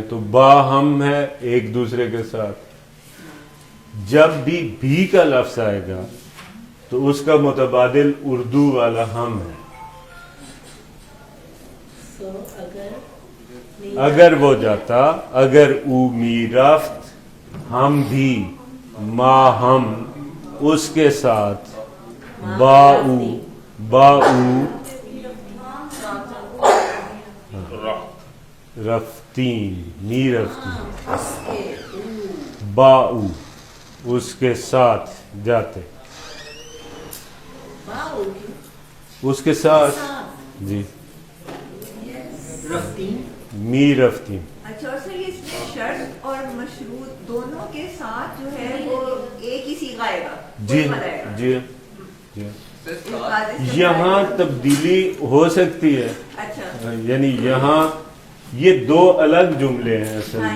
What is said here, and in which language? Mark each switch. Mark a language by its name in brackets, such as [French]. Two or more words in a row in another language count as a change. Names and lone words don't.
[Urdu] تو باہم ہے ایک دوسرے کے ساتھ. جب بھی کا لفظ آئے گا تو اس کا متبادل اردو والا ہم ہے. اگر وہ جاتا [Persian] اگر او می رفت [Urdu] ہم بھی [Persian] ما ہم [Urdu] اس کے ساتھ [Persian] باؤ رفتین می رفتین [Urdu] باؤ اس کے ساتھ جاتے اس کے ساتھ جی [Persian] می رفتیم. [Urdu] اچھا اور سر یہ اس میں شرط اور مشروط دونوں کے ساتھ جو ہے وہ ایک ہی صیغہ آئے گا. جی جی جی یہاں تبدیلی ہو سکتی ہے. اچھا یعنی یہاں یہ دو الگ جملے ہیں اصل میں.